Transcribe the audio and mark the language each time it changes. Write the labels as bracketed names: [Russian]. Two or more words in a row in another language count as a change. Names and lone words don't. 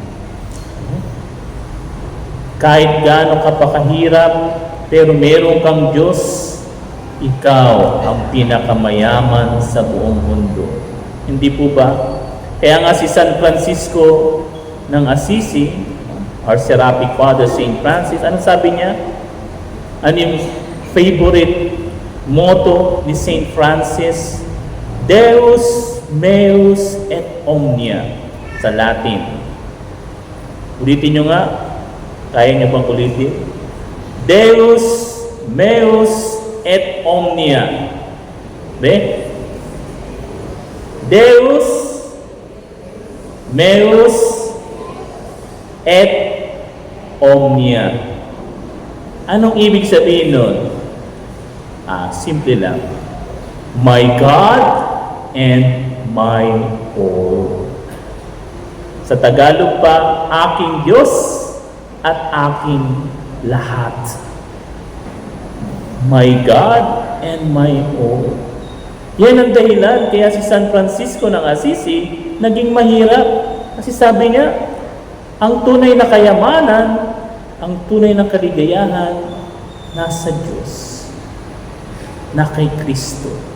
[Filipino] Kahit gaano ka pa kahirap, pero meron kang Diyos, ikaw ang pinakamayaman sa buong mundo. Hindi po ba? Kaya nga si San Francisco ng Assisi, [English] our Seraphic Father Saint Francis, [Filipino] ano sabi niya? Ano yung [English] favorite motto [Filipino] ni Saint Francis? [Latin] Deus meus et omnia, [Filipino] sa Latin. Ulitin nyo nga. Kaya nyo bang ulitin? [Latin] Deus meus et omnia. Be? Deus meus et omnia. [Filipino] Anong ibig sabihin nun? Simple lang. [English] My God and my all. [Filipino] Sa Tagalog pa, aking Diyos at aking lahat. [English] My God and my all. [Filipino] Yan ang dahilan kaya si San Francisco ng Assisi naging mahirap. Kasi sabi niya, ang tunay na kayamanan, ang tunay na kaligayahan, nasa Diyos, na kay Kristo.